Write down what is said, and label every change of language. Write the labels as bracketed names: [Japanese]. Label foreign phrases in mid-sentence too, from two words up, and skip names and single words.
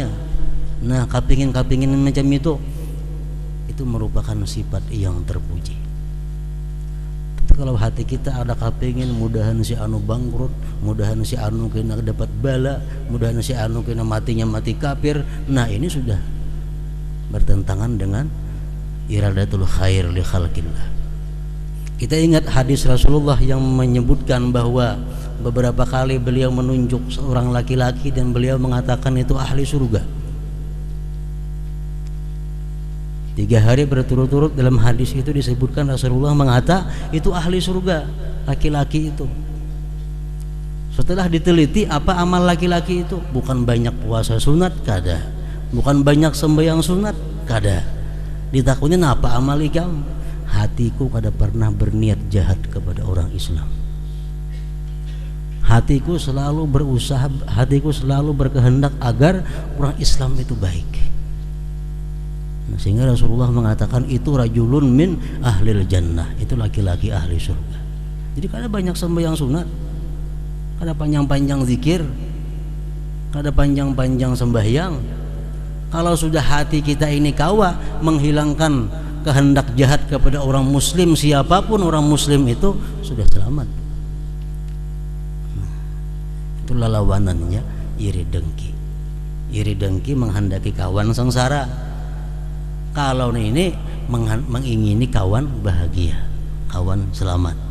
[Indonesian] Nah kapingin macam itu merupakan sifat yang terpuji. Tapi kalau hati kita ada kapingin mudahan si anu bangkrut, mudahan si anu kena dapat bala, mudahan si anu kena matinya mati kafir, nah ini sudah bertentangan dengan [Arabic] iradatul khair li khalqillah. [Indonesian] Kita ingat hadis Rasulullah yang menyebutkan bahwa beberapa kali beliau menunjuk seorang laki-laki dan beliau mengatakan itu ahli surga. 3 hari berturut-turut dalam hadis itu disebutkan Rasulullah mengata itu ahli surga, laki-laki itu. Setelah diteliti apa amal laki-laki itu, bukan banyak puasa sunat, kada. Bukan banyak sembahyang sunat, kada. Ditakutin apa amal ikam? Hatiku kada pernah berniat jahat kepada orang Islam. Hatiku selalu berusaha, hatiku selalu berkehendak agar orang Islam itu baik. Nah, sehingga Rasulullah mengatakan itu [Arabic] rajulun min ahlil jannah, [Indonesian] itu laki-laki ahli surga. Jadi kada banyak sembahyang sunat, kada panjang-panjang zikir, kada panjang-panjang sembahyang. Kalau sudah hati kita ini kawa menghilangkan kehendak jahat kepada orang muslim, siapapun orang muslim itu sudah selamat. Itulah lawanannya iri dengki. Iri dengki menghendaki kawan sengsara. Kalau ini mengingini kawan bahagia, kawan selamat.